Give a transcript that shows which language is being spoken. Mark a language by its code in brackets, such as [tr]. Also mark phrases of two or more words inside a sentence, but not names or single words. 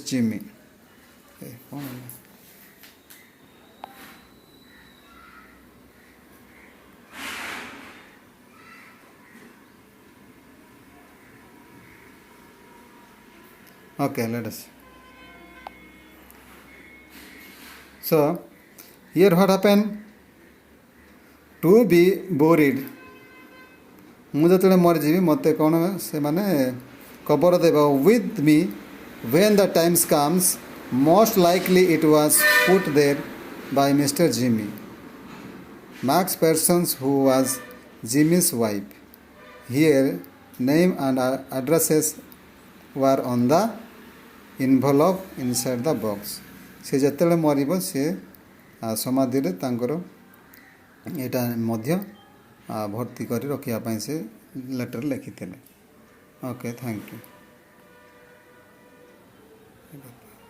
[en] Jimmy. Okay, let us. So, here what happened? To be buried. [or] ମୁଁ ଯେତେବେଳେ ମରିଯିବି ମୋତେ କ'ଣ ସେମାନେ କବର ଦେବ [en] with me when the times comes. Most likely it was put there by Mr. Jimmy. Max Parsons, who was Jimmy's wife. Here, name and addresses were on the envelope inside the box. [or] ସେ ଯେତେବେଳେ ମରିବ ସେ ସମାଧିରେ ତାଙ୍କର ଏଇଟା ମଧ୍ୟ ଭର୍ତ୍ତି କରି ରଖିବା ପାଇଁ ସେ ଲେଟର୍ ଲେଖିଥିଲେ. [en] okay, thank you. Maybe.